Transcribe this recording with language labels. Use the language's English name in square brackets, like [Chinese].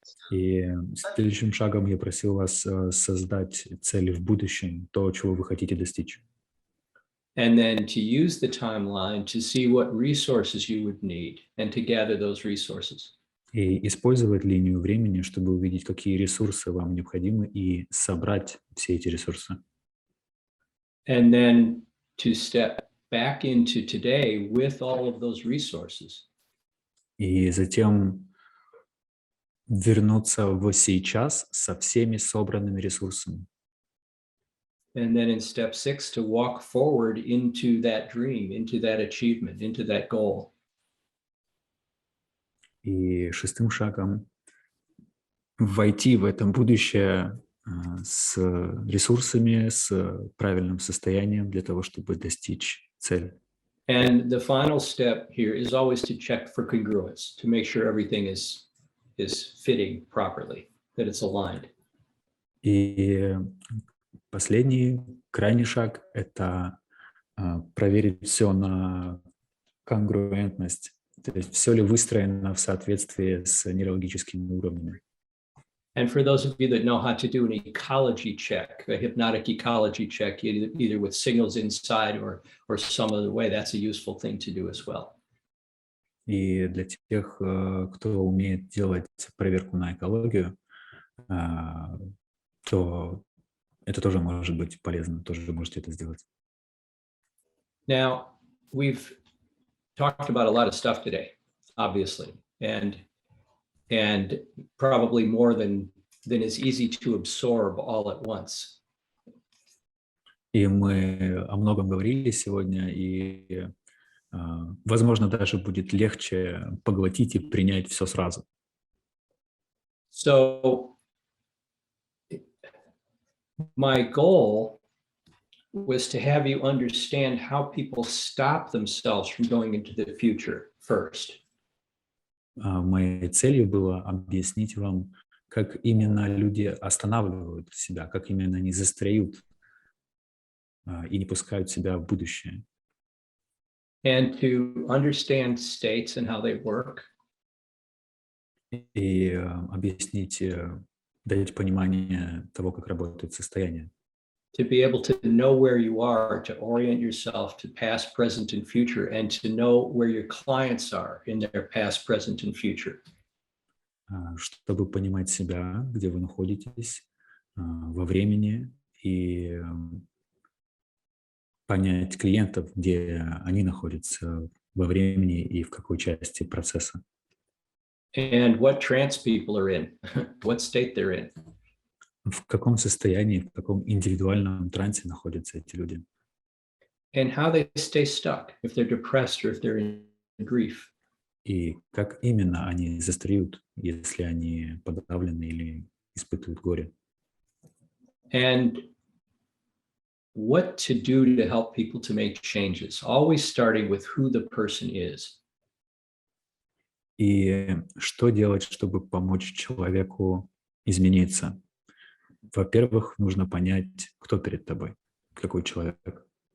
[Russian] И следующим шагом я просил вас создать цели в будущем, то, чего вы хотите достичь. [English] And then to use the timeline to see what resources you would need and to gather those resources. [Russian] И использовать линию времени, чтобы увидеть, какие ресурсы вам необходимы, и собрать все эти ресурсы. [English] And then to step back into today with all of those resources. [Russian] И затем вернуться в сейчас со всеми собранными ресурсами. [English] And then in step 6, to walk forward into that dream, into that achievement, into that goal. [Russian] И шестым шагом войти в это будущее с ресурсами, с правильным состоянием для того, чтобы достичь цели. [English] And the final step here is always to check for congruence, to make sure everything is fitting properly, that it's aligned. [Russian] И последний, крайний шаг – это проверить все на конгруентность, то есть все ли выстроено в соответствии с нейрологическими уровнями. [English] And for those of you that know how to do an ecology check, a hypnotic ecology check, either with signals inside or some other way, that's a useful thing to do as well. [Russian] И для тех, кто умеет делать проверку на экологию, то это тоже может быть полезно, тоже можете это сделать. [English] Now, we've talked about a lot of stuff today, obviously, and probably more than is easy to absorb all at once. [Russian] И мы о многом говорили сегодня, и, возможно, даже будет легче поглотить и принять все сразу. [English] So my goal was to have you understand how people stop themselves from going into the future first. [Russian] Моей целью было объяснить вам, как именно люди останавливают себя, как именно они застряют и не пускают себя в будущее. [English] And to understand states and how they work. [Russian] И объяснить, дать понимание того, как работает состояние. [English] To be able to know where you are, to orient yourself to past, present, and future, and to know where your clients are in their past, present, and future. [Russian] Чтобы понимать себя, где вы находитесь во времени, и понять клиентов, где они находятся во времени и в какой части процесса. [English] And what trance people are in, what state they're in. [Russian] В каком состоянии, в каком индивидуальном трансе находятся эти люди. [English] And how they stay stuck, if they're depressed or if they're in grief. [Russian] И как именно они застряют, если они подавлены или испытывают горе. [English] And what to do to help people to make changes, always starting with who the person is. [Russian] И что делать, чтобы помочь человеку измениться? Во-первых, нужно понять, кто перед тобой, какой человек.